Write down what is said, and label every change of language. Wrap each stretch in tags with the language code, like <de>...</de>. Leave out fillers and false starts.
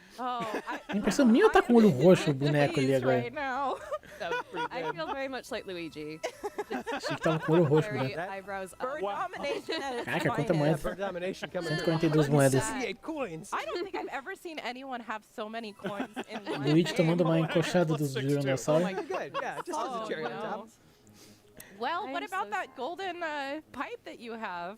<pt>A impressão minha tá com o olho roxo o boneco ali agora.</pt> <en>I feel very much like Luigi.</en> <pt>Achei que tava com o olho roxo, né?</pt> <en>Eyebrows up.</en> <pt>Caraca, quanta moeda? 142 moedas.</pt> <en>I don't think I've ever seen anyone have so many coins in one.</en> <pt>Luigi tomando uma encoxada dos dinossauros.</pt> <en>Oh my god, yeah, just as a cherry on top. Well, what about that golden pipe that you have?</en>